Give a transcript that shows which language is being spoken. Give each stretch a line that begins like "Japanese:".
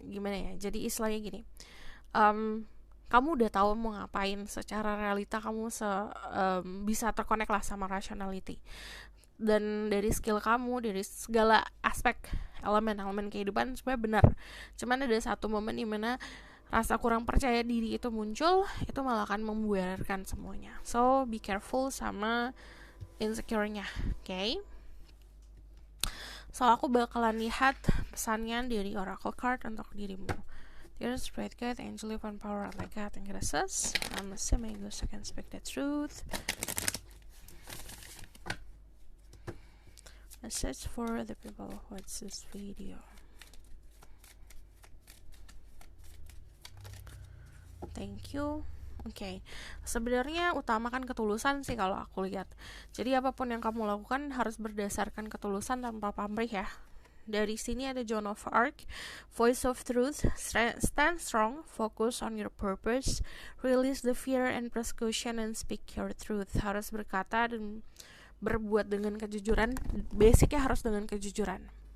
Indonesian: Gimana ya, jadi istilahnya gini, kamu udah tahu mau ngapain, secara realita kamu bisa terkonek lah sama rationality, dan dari skill kamu, dari segala aspek elemen kehidupan sebenarnya benar. Cuman ada satu momen dimana rasa kurang percaya diri itu muncul, itu malah akan membuarkan semuanya.
English: So be careful
Indonesian: sama insecure-nya,
English: okay?
Indonesian: So aku bakalan lihat pesannya dari Oracle Card untuk dirimu.
English: Dear Spirit Guide, Angel Divine Power, like God and Graces, I'm assuming you can speak the truth. Message for the people who watch this video. Thank you.
Indonesian: Oke, sebenarnya utamakan ketulusan sih kalau aku lihat. Jadi apapun yang kamu lakukan harus berdasarkan ketulusan tanpa pamrih ya. Dari sini ada
English: Joan of Arc, Voice of Truth, stand strong, focus on your purpose, release the fear and persecution and speak your truth.
Indonesian: Harus berkata dan berbuat dengan kejujuran, basicnya harus dengan kejujuran.